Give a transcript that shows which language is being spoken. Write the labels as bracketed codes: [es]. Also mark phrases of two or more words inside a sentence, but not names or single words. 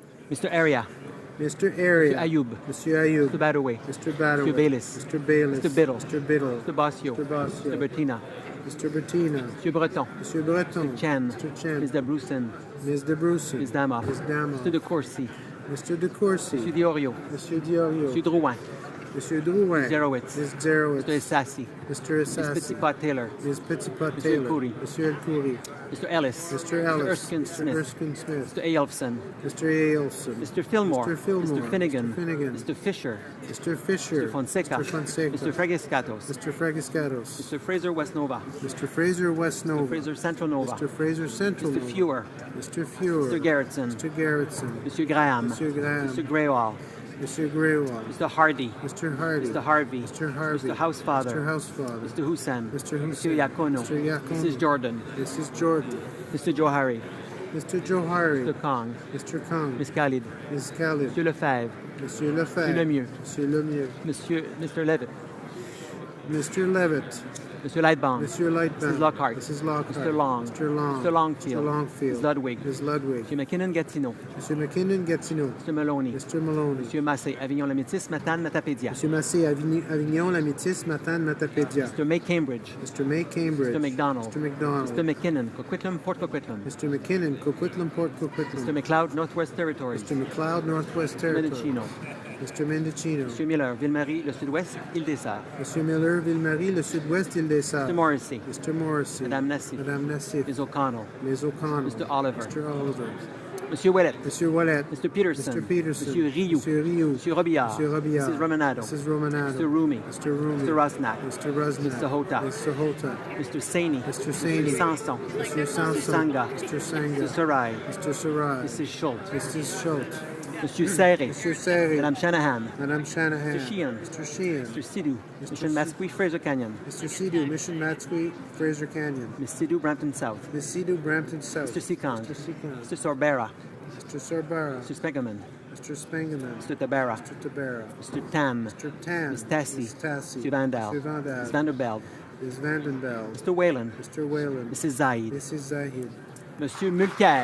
[en] Mr. Area. Mr. Area. Mr. Ayoub. Monsieur Ayoub. Mr. Badaway. Mr. Badaway. Mr. Baylis. Mr. Baylis. Mr. Biddle. Mr. Biddle. Mr. Bossio. Mr. Bossio. Mr. Bertina. Mr. Bertina. Monsieur Breton. Monsieur Breton. Mr. Chen. Mr. Chen. Ms. de Brusen. Ms. de Brusen. Ms. Damoff. Ms. Damoff. Mr. de Courcy. Mr. de Courcy. Monsieur Diorio. Monsieur Diorio. Monsieur Drouin. Monsieur Drouin. Zerowitz. Ms. Zerowitz. Mr. Essassi. Mr. Ms. Essassi. Petitpot Taylor. Ms. Petitpot Monsieur Taylor. El-Khoury. Monsieur El-Khoury. Mr. Ellis. Mr. Ellis. Mr. Erskine Mr. Smith. Erskine Smith. Mr. Aelfson. Mr. Aelson. Mr. Fillmore. Mr. Fillmore. Mr. Finnegan. Mr. Finnegan. Mr. Fisher. Mr. Fisher. Mr. Fonseca. Mr. Fonseca. Mr. Fregiscatos. Mr. Fregiscatos. Mr. Fraser Westnova. Mr. Fraser Westnova. Mr. Fraser Central Nova. Mr. Fraser Central. Mr. Fewer. Mr. Fewer. Mr. Garrettson. Mr. Garrettson. Mr. Graham. Mr. Graham. Mr. Greywall. Mr. Greywall. Mr. Hardy. Mr. Hardy. Mr. Harvey. Mr. Harvey. Mr. Housefather. Mr. Housefather. Mr. Hussain. Mr. Hussain. Mr. Yacono. Mr. Yacono. Mrs. Jordan. Mrs. Jordan. Mr. Johari. Mr. Johari. Mr. Kong. Mr. Kong. Ms. Khalid. Ms. Khalid. Monsieur Lefebvre. Monsieur Lefebvre. Monsieur Lemieux. Monsieur Lemieux. Mr. Levitt. Mr. Levitt. Monsieur Lightbound. Monsieur Lightbound. Mrs. Lockhart. Mrs. Lockhart. Mr. Long. Mr. Long. Mr. Longfield. Mr. Longfield. Ms. Ludwig. Ms. Ludwig. Monsieur McKinnon-Gatineau. Monsieur McKinnon-Gatineau. Mr. Maloney. Mr. Maloney. Monsieur Massé, Avignon-la-Métis, Matane, Matapédia. Monsieur Massé, Avignon, La Métis, Matane, Matapédia. Mr. May Cambridge. Mr. May Cambridge. Mr. McDonald. Mr. McDonald. Mr. McKinnon, Coquitlam, Port Coquitlam. Mr. McKinnon, Coquitlam, Port Coquitlam. Mr. McLeod, Northwest Territories. Mr. McLeod, Northwest Territories. Mendocino. Mr. Mendocino. Monsieur Miller, Ville-Marie, le Sud-Ouest, Île-des-Sœurs. Monsieur Miller, Ville-Marie, le Sud-Ouest, Île-des-Sœurs. Mr. Morrissey. Mr. Morrissey. Madame Nassif. Madame Nassif. Ms. O'Connell. Ms. O'Connell. Mr. Oliver. Mr. Oliver. Monsieur Ouellet. Monsieur Ouellet. Mr. Peterson. Mr. Peterson. Monsieur Rioux. Monsieur Rioux. Monsieur Robillard. Monsieur Robillard. Mrs. Romanado. Mrs. Romanado. Mr. Rumi. Mr. Rumi. Mr. Rosnack. Mr. Rosnack. Mr. Hota. Mr. Hota. Mr. Saini. Mr. Saini. Mr. Sanson. Mr. Sanson. Mr. Sanga. Mr. Sanga. Mr. Sarai. Mr. Sarai. Mrs. Schultz. Mrs. Schultz. Monsieur Serré. Monsieur Serré. Madame Shanahan. Madame Shanahan. Mr. Sheehan. Mr. Sheehan. Mr. Sidhu. Mr. Mission Masqui, Fraser Canyon. Mr. Sidhu, Mission Matsui, Fraser Canyon. Miss Sidhu, Brampton South. Miss Sidhu, Brampton South. Mr. Seacon. Mr. Seacon. Mr. Sorbera. Mr. Sorbara. Mr. Spegeman. Mr. Spengeman. Mr. Tabara. Mr. Tabara. Mr. Tam. Mr. Tam. Miss Tassie. Miss Tassie. Mr. Vandal. Mr. Vandal. Miss Vanderbilt. Ms. Vandenbell. Mr. Whalen. Mr. Whalen. Mrs. Zaid. Mrs. Zahid. Monsieur Mulcair.